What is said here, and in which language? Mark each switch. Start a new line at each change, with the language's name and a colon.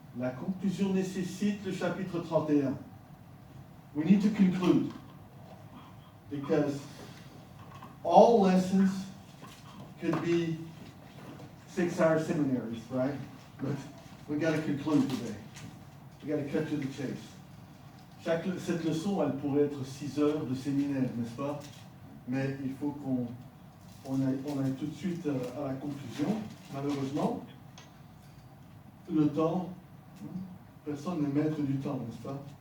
French: La conclusion nécessite le chapitre 31.
English: We need to conclude. Because all lessons could be 6-hour seminaries, right? But we got to conclude today. We got to cut to the chase.
French: Cette leçon, elle pourrait être 6 heures de séminaire, n'est-ce pas? Mais il faut qu'on aille tout de suite à la conclusion. Malheureusement, le temps, personne n'est maître du temps, n'est-ce pas?